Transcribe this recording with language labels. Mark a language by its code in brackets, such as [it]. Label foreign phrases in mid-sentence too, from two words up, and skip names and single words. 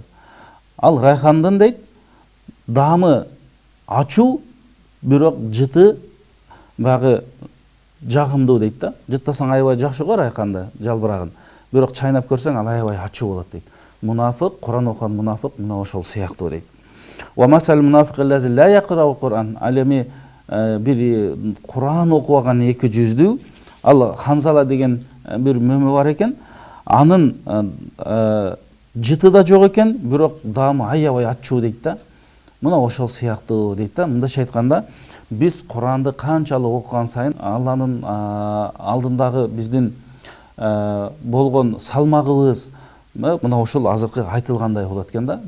[ky] Ал райхандын дейт даамы ачуу, бирок жыты баягы жагымдуу дейт да. Жыттасаң аябай жакшы го райханды, жалбырагын. Бирок чайнап көрсөң ал аябай ачуу болот дейт. Мунафык, Qur'ан окуган мунафык мына ошол сыяктуу дейт. [ar] ومثل المنافق الذي لا يقرأ القرآن. [ky] Ал эми бир Qur'ан окубаган эки жүздүү, ал Ханзала деген бир мөмө бар экен. Анын жыты да жок экен, бирок даамы аябай ачуу дейт да. Мына ошол сыяктуу дейт да. Мындайча айтканда, биз Qur'анды канчалык окуган сайын Алланын алдындагы биздин болгон салмагыбыз мына ошол азыркы айтылгандай болот экен да.